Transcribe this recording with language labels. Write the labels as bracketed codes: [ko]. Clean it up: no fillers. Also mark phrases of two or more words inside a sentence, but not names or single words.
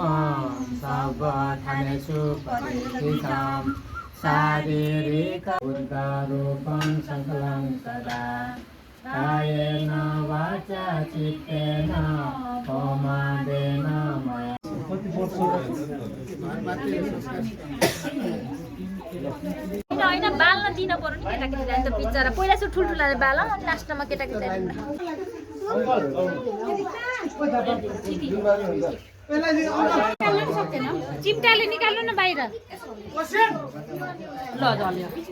[sa] ठानेषु परिहितं शारीरिक बुद्धरूपं सकलं सदा कायेन वाचा चित्तेन प्रमादेन मया [ne] होइन बाल्न दिन पर्यो नि केटाकेटीलाई त बिचरा पहिला चाहिँ ठुल्ठुलाले बाल अनि लास्टमा केटाकेटीलाई चिम्टाले निकाल्नु न बाहिर ल झल्यो